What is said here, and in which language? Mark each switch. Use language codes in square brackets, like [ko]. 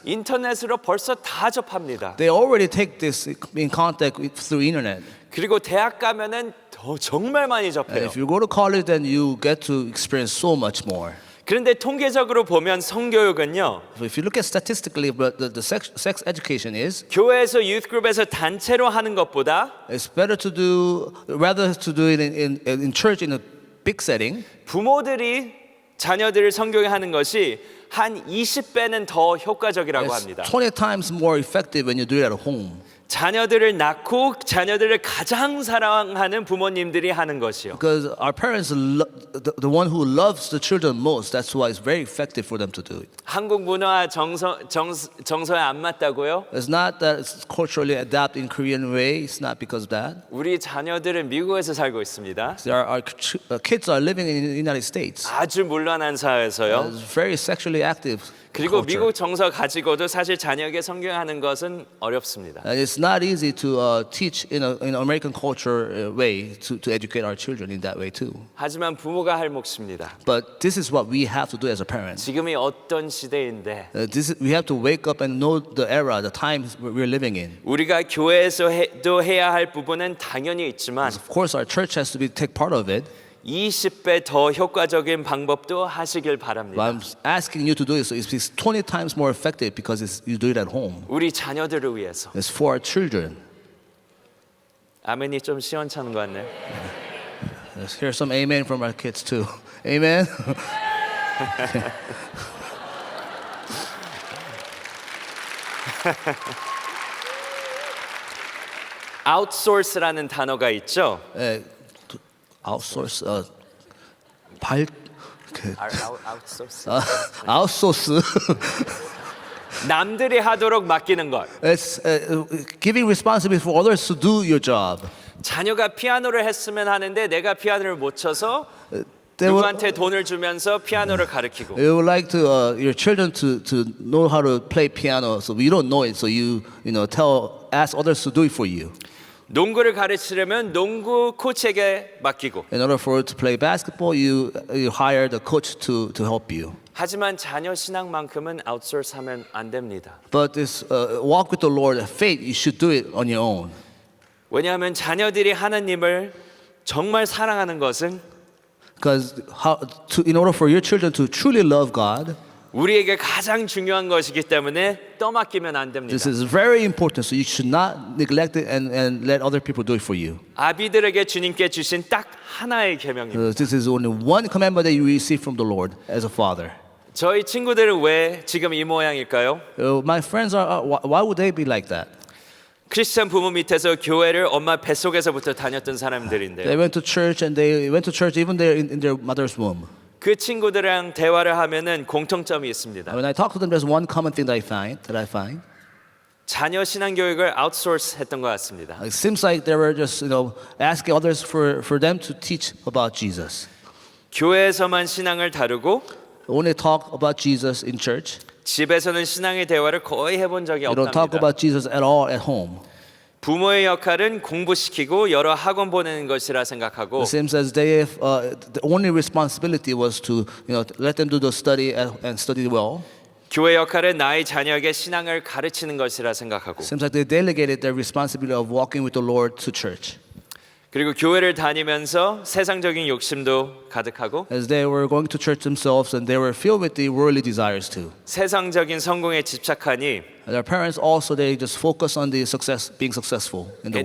[ko] 인터넷으로 벌써 다 접합니다. [en] They already take this in contact through internet. [ko] 그리고 대학 가면은 더 정말 많이 [en] And [ko] 접해요. [en] if you go to college, then you get to experience so much more. [ko] 그런데 통계적으로 보면 성교육은요. [en] So if you look at statistically, but the sex education is, [ko] 교회에서 유스그룹에서 단체로 하는 것보다 [en] it's better to do rather to do it in church in a big setting. [ko] 부모들이 자녀들을 성교육하는 것이 한 20배는 더 효과적이라고 [en] It's [ko] 합니다. [en] 20 times more effective when you do it at home. [ko] 자녀들을 낳고 자녀들을 가장 사랑하는 부모님들이 하는 것이요. [en] Because our parents, the one who loves the children most, that's why it's very effective for them to do it. [ko] 한국 문화 정서에 안 맞다고요? [en] It's not that it's culturally adapted in Korean way. It's not because of that. [ko] 우리 자녀들은 미국에서 살고 있습니다. [en] Our kids are living in the United States. [ko] 아주 문란한 사회에서요. [en] It's very sexually active. [ko] 그리고 [en] culture. [ko] 미국 정서 가지고도 사실 자녀에게 성경하는 것은 어렵습니다. [en] And it's not easy to teach in an American culture way to educate our children in that way too. [ko] 하지만 부모가 할 몫입니다. [en] But this is what we have to do as a parent. [ko] 지금이 어떤 시대인데 [en] We have to wake up and know the era, the times we're living in. [ko] 우리가 교회에서도 해야 할 부분은 당연히 있지만 [en] Of course, our church has to take part of it. [ko] 20배 더 효과적인 방법도 하시길 [en] But [ko] 바랍니다. [en] I'm asking you to do it so it's 20 times more effective because you do it at home. [ko] 우리 자녀들을 위해서. [en] It's for our children. [ko] 아멘이 좀 시원찮은 것 같네요. [en] Let's hear some amen from our kids too. Amen. [ko] outsource라는 단어가 있죠. [en] Outsource, outsource. outsource. [ko] 남들이 하도록 맡기는 것. [en] It's giving responsibility for others to do your job. [ko] 자녀가 피아노를 했으면 하는데 내가 피아노를 못 쳐서 [en] They would, [ko] 누구한테 돈을 주면서 피아노를 가르치고. [en] you would like to your children to know how to play piano, so you don't know it, so you ask others to do it for you. [ko] 농구를 가르치려면 농구 코치에게 맡기고. [en] In order for you to play basketball, you hire the coach to help you. [ko] 하지만 자녀 신앙만큼은 아웃소스하면 안 됩니다. [en] But this walk with the Lord, faith, you should do it on your own. [ko] 왜냐하면 자녀들이 하나님을 정말 사랑하는 것은 [en] Because in order for your children to truly love God, [ko] 우리에게 가장 중요한 것이기 때문에 떠맡기면 안 됩니다. [en] this is very important. So you should not neglect it and let other people do it for you. [ko] 아비들에게 주님께 주신 딱 하나의 계명입니다. [en] This is only one commandment that you receive from the Lord as a father. [ko] 저희 친구들은 왜 지금 이 모양일까요? [en] My friends why would they be like that? [ko] 크리스찬 부모 밑에서 교회를 엄마 뱃속에서부터 다녔던 [en] They [ko] 사람들인데 [en] went to church and they went to church even there in their mother's womb. [ko] 그 친구들이랑 대화를 하면은 공통점이 있습니다. [en] When I talk to them, there's one common thing that I find. [ko] 자녀 신앙 교육을 아웃소스 했던 것 같습니다. [en] It seems like they were just asking others for them to teach about Jesus. [ko] 교회에서만 신앙을 다루고 [en] Only talk about Jesus in church. [ko] 집에서는 신앙의 대화를 거의 해본 적이 [en] They don't talk [ko] 없답니다. [en] about Jesus at all at home. [ko] 부모의 역할은 공부시키고 여러 학원 보내는 것이라 생각하고 [en] It seems as they the only responsibility was to let them do the study and study well. [ko] 교회 역할은 나의 자녀에게 신앙을 가르치는 것이라 생각하고 [en] It seems like they delegated their responsibility of walking with the Lord to church. [ko] 그리고 교회를 다니면서 세상적인 욕심도 가득하고 [en] As they were going to church themselves and they were filled with the worldly desires too. [ko] 세상적인 성공에 집착하니 [en] And their parents also they just focus on the being successful in the